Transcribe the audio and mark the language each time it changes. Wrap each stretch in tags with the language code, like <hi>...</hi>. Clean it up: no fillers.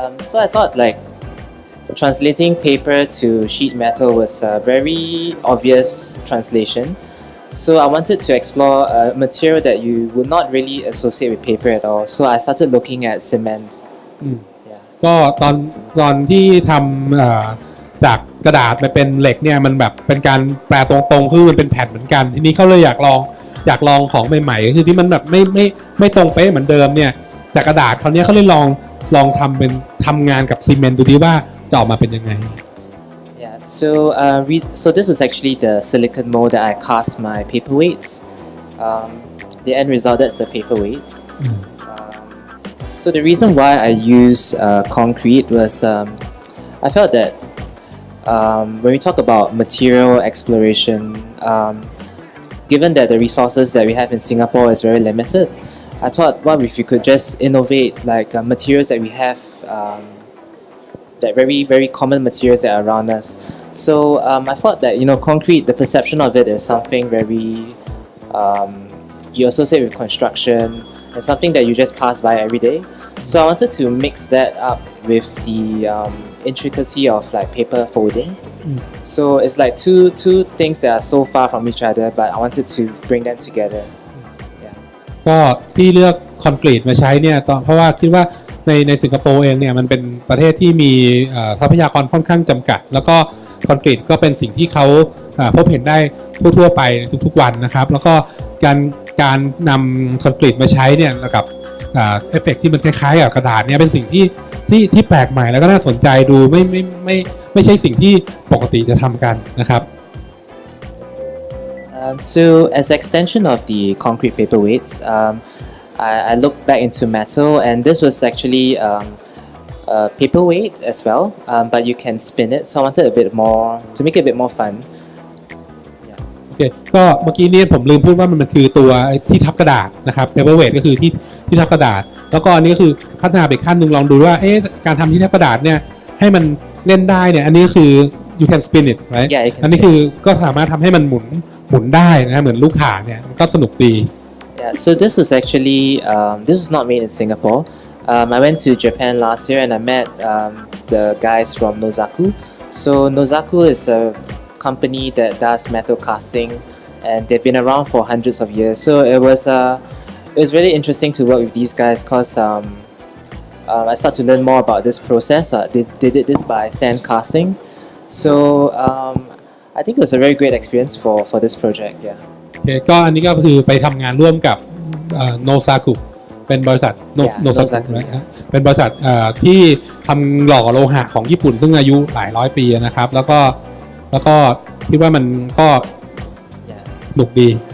<en>So I thought like translating paper to sheet metal was a very obvious translation. So I wanted to explore a material that you would not really associate with paper at all. So I started looking at cement. Yeah.</en> <th>ก็ตอนที่ทำจากกระดาษไปเป็นเหล็กเนี่ยมันแบบเป็นการแปลตรงๆคือมันเป็นแผ่นเหมือนกันทีนี้เขาเลยอยากลองของใหม่ๆก็คือที่มันแบบไม่ตรงเป๊ะเหมือนเดิมเนี่ยจากกระดาษคราวนี้เขาเลยลองทำงานกับซีเมนต์ดูดิว่าจะออกมาเป็นยังไง</th> <en>Yeah. So this was actually the silicon mold that I cast my paperweights. The end result, that's the paperweight. So the reason why I used concrete was I felt that when we talk about material exploration, given that the resources that we have in Singapore is very limited, I thought, what if we could just innovate like materials that we have, that very, very common materials that are around us. So I thought that, concrete, the perception of it is something very, you associate with construction and something that you just pass by every day. So I wanted to mix that up with the intricacy of like paper folding. So it's like two things that are so far from each other, but I wanted to bring them together. Yeah.</en> <th>ก็ที่เลือกคอนกรีตมาใช้เนี่ยเพราะว่าคิดว่าในสิงคโปร์เองเนี่ยมันเป็นประเทศที่มีทรัพยากรค่อนข้างจำกัดแล้วก็คอนกรีตก็เป็นสิ่งที่เขาพบเห็นได้ทั่วไปทุกๆวันนะครับแล้วก็การนำคอนกรีตมาใช้เนี่ยกับเอฟเฟกต์ที่มันคล้ายๆกับกระดาษเนี่ยเป็นสิ่งที่แปลกใหม่แล้วก็น่าสนใจดูไม่ใช่สิ่งที่ปกติจะทำกันนะครับ</th> <en>So as an extension of the concrete paperweights, I looked back into metal, and this was actually a paperweight as well, but you can spin it. So I wanted a bit more to make it a bit more fun.</en> <th>โอเคก็เมื่อกี้นี้ผมลืมพูดว่ามันคือตัวที่ทับกระดาษนะครับ paperweight ก็คือที่ทับกระดาษแล้วก็อันนี้ก็คือพัฒนาไปขั้นหนึ่งลองดูว่าการทำที่ทับกระดาษเนี่ยให้มันเล่นได้เนี่ยอันนี้คือ</th> <en>you can spin it right Yeah, you can</en> <th>อันนี้คือก็สามารถทำให้มันหมุนได้นะเหมือนลูกข่างเนี่ยมันก็สนุกดี</th> <en>Yeah, so this was actually this was not made in Singapore. I went to Japan last year and I met the guys from Nozaku. So Nozaku is a company that does metal casting, and they've been around for hundreds of years. So it was really interesting to work with these guys because I started to learn more about this process. They did this by sand casting. So I think it was a very great experience for this project. Yeah.</en> <th>โอเคก็อันนี้ก็คือไปทำงานร่วมกับโนซากุเป็นบริษัทโนซากุนะฮะเป็นบริษัทที่ทำหล่อโลหะของญี่ปุ่นซึ่งอายุหลายร้อยปีนะครับแล้วก็คิดว่ามันก็สนุกดี</th>